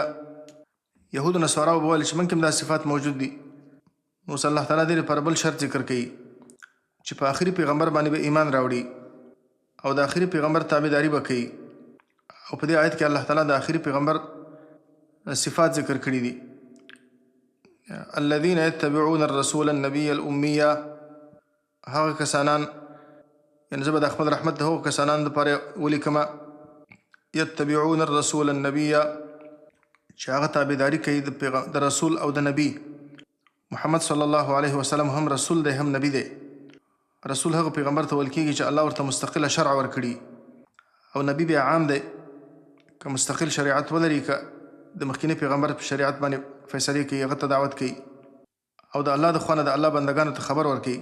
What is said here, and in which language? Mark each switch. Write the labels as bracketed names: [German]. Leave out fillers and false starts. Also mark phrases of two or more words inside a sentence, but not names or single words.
[Pashto] یهود و نصارا به ویل چې موږ کې هم دا صفات موجود دي. نو اوس الله تعالی دې لپاره بل شرط ذکر کوي چې په آخري پیغمبر باندې به ایمان راوړي او د آخري پیغمبر تابعداري به کوي. او په دې آیت کې الله تعالی د آخري پیغمبر صفات ذکر کړي دي. [Arabic] الذين يتبعون الرسول النبي الأمية، [Pashto] هغه کسانان، یعنی زه به د خپل رحمت د هغو کسانان دپاره ولیکمه [Arabic] یتبعون الرسول النبي، [Pashto] چې هغه تابعداري کوي د رسول او د نبی. محمد [Arabic] صلی الله علیه وسلم [Pashto] هم رسول دی هم نبی دی. رسول هغه پیغمبر ته ویل کېږي چې الله ورته مستقله شرع ورکړي، او نبی بیا عام دی، که مستقل شریعت ولري، که د مخکینی پیغمبر په شریعت باندې فیصلې کوي، هغه ته دعوت کوي او د الله د خوا نه د الله بندګانو ته خبر ورکوي.